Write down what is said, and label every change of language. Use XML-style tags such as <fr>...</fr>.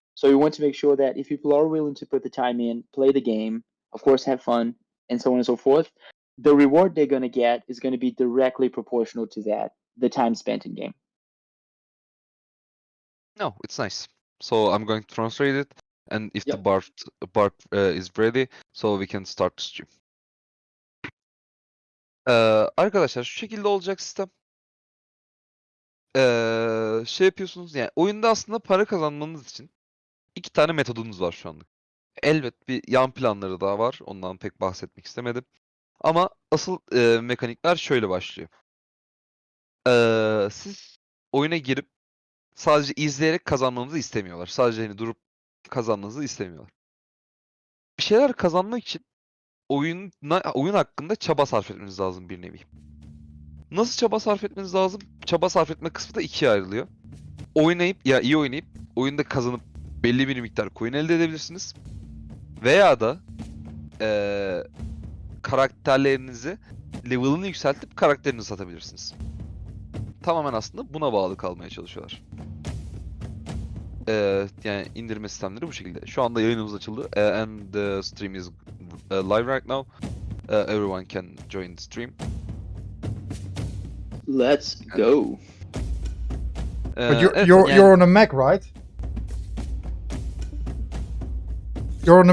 <en>So we want to make sure that if people are willing to put the time in, play the game, of course, have fun, and so on and so forth, the reward they're going to get is going to be directly proportional to that, the time spent in game. No, it's nice. So I'm going to translate it, and if Yep. the Bart is ready, so we can start the stream.</en> <tr>Arkadaşlar şu şekilde olacak sistem. Şey yapıyorsunuz yani oyunda aslında para kazanmanız için 2 tane metodunuz var şu anlık. Elbet bir yan planları daha var. Ondan pek bahsetmek istemedim. Ama asıl mekanikler şöyle başlıyor. Siz oyuna girip sadece izleyerek kazanmanızı istemiyorlar. Sadece hani durup kazanmanızı istemiyorlar. Bir şeyler kazanmak için oyun hakkında çaba sarf etmeniz lazım bir nevi. Nasıl çaba sarf etmeniz lazım? Çaba sarf etme kısmı da ikiye ayrılıyor. İyi oynayıp oyunda kazanıp belli bir miktar coin elde edebilirsiniz. Veya da karakterlerinizi level'ını yükseltip karakterini satabilirsiniz. Tamamen aslında buna bağlı kalmaya çalışıyorlar. Yani indirme sistemleri bu şekilde. Şu anda yayınımız açıldı.</tr> <en>And the stream is live right now. Everyone can join the stream. Let's go. But you're</en> <tr>Evet,</tr> <en>you're</en> <tr>yani-</tr> <en>you're on a Mac, right? You're on a</en>